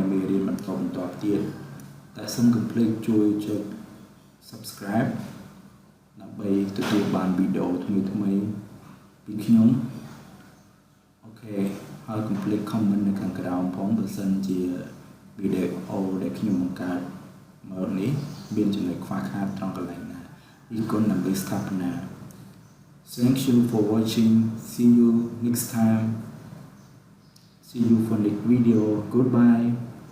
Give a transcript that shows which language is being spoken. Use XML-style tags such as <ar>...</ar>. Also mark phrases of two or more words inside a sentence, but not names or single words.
<km>មេរៀនបន្តទៀតតែសូមកុំភ្លេចជួយចុច subscribe ដើម្បីទទួលបានវីដេអូថ្មីៗពីខ្ញុំអូខេហើយកុំភ្លេច comment នៅខាងក្រោមផងបើសិនជាវីដេអូដែលខ្ញុំបង្កើតមើលនេះមានចំណុចខ្វះខាតត្រង់កន្លែងណាអរគុណដើម្បីស្ថាបនា</km> <en>Thank you for watching. See you next time. See you for next video. Goodbye.</en>